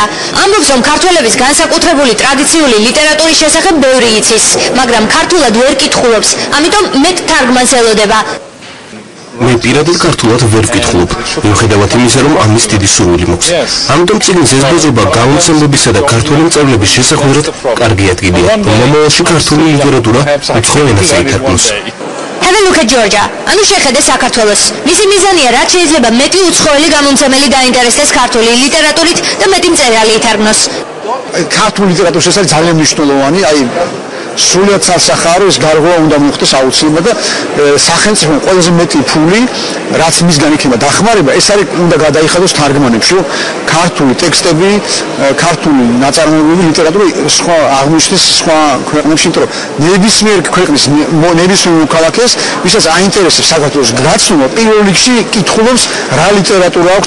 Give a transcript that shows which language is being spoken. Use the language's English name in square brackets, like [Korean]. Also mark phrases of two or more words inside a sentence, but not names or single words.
[Georgian] ამბობს, რომ ქართველების განსაკუთრებული ტრადიციული ლიტერატურის შესახებ ბევრი იცის, მაგრამ ქართულად ვერ კითხულობს, ამიტომ მეტ თარგმანს ელოდება. მე პირადად ქართულად ვერ ვკითხულობ, მიუხედავად იმისა, რომ ამის დიდი სურვილი მაქვს. ამიტომ წიგნის ეს ბაზრობა გამომცემლებისა და ქართული მწერლების შესახვედრად კარგი ადგილია, რომ მომავალში ქართული ლიტერატურა უცხოელ ენაზე ითარგმნოს. [English] Have a look at Georgia. [Georgian] ანუ შეხედე საქართველოს. მისი მიზანია, რაც შეიძლება მეტი უცხოელი გამომცემელი დაინტერესდეს ქართული ლიტერატურით და მეტი მწერალი ითარგმნოს. ქართული ლიტერატურის ეს არის ძალიან მნიშვნელოვანი, აი სრულად სასახარო ეს გარღვევა უნდა მოხდეს აუცილებლად და სახელმწიფომ ყველაზე მეტი ფული რაც მისგან იქნება დახმარება ეს არის უნდა გადაიხადოს თარგმანებში რომ ქართული ტექსტები ქართული ნაწარმოებები ლიტერატურა სხვა აღმოჩნდეს სხვა ქვეყნებში იმიტომ რომ ნებისმიერ ქვეყნის ნებისმიერ მოქალაქეს ვისაც აინტერესებს საქართველოს გაცნობა პირველ რიგში კითხულობს რა ლიტერატურა აქვს